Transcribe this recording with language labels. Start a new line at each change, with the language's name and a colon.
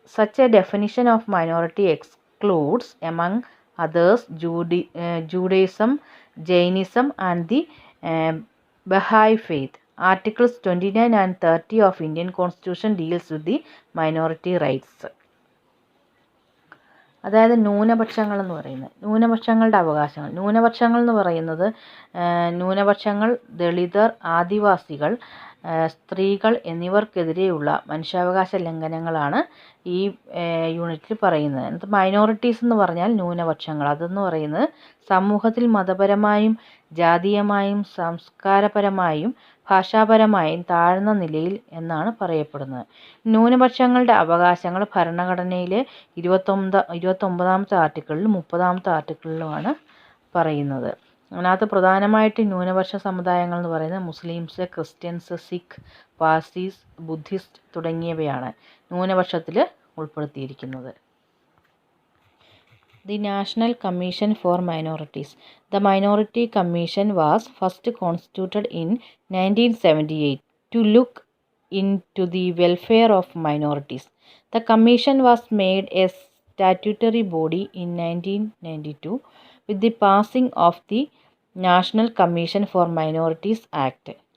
English: Such a definition of minority excludes, among others, Judaism, Jainism and the Baha'i faith. Articles 29 and 30 of Indian Constitution deals with the minority rights.
Malayalam: അതായത് ന്യൂനപക്ഷങ്ങൾ എന്ന് പറയുന്നത് ന്യൂനപക്ഷങ്ങളുടെ അവകാശങ്ങൾ. ന്യൂനപക്ഷങ്ങൾ എന്ന് പറയുന്നത് ന്യൂനപക്ഷങ്ങൾ, ദളിതർ, ആദിവാസികൾ, സ്ത്രീകൾ എന്നിവർക്കെതിരെയുള്ള മനുഷ്യാവകാശ ലംഘനങ്ങളാണ് ഈ യൂണിറ്റിൽ പറയുന്നത്. മൈനോറിറ്റീസ് എന്ന് പറഞ്ഞാൽ ന്യൂനപക്ഷങ്ങൾ. അതെന്ന് പറയുന്നത് സമൂഹത്തിൽ മതപരമായും ജാതീയമായും സംസ്കാരപരമായും ഭാഷാപരമായും താഴ്ന്ന നിലയിൽ എന്നാണ് പറയപ്പെടുന്നത്. ന്യൂനപക്ഷങ്ങളുടെ അവകാശങ്ങൾ ഭരണഘടനയിലെ 29ാമത്തെ ആർട്ടിക്കിളിലും 30ാമത്തെ ആർട്ടിക്കിളിലുമാണ് പറയുന്നത്. അതിനകത്ത് പ്രധാനമായിട്ട് ന്യൂനപക്ഷ സമുദായങ്ങൾ എന്ന് പറയുന്നത് Muslims, Christians, Sikh, Parsis, Buddhist തുടങ്ങിയവയാണ് ന്യൂനപക്ഷത്തിൽ ഉൾപ്പെടുത്തിയിരിക്കുന്നത്.
English: The National Commission for Minorities. The Minority Commission was first constituted in 1978 to look into the welfare of minorities. The commission was made a statutory body in 1992 with the passing of the National Commission for Minorities Act.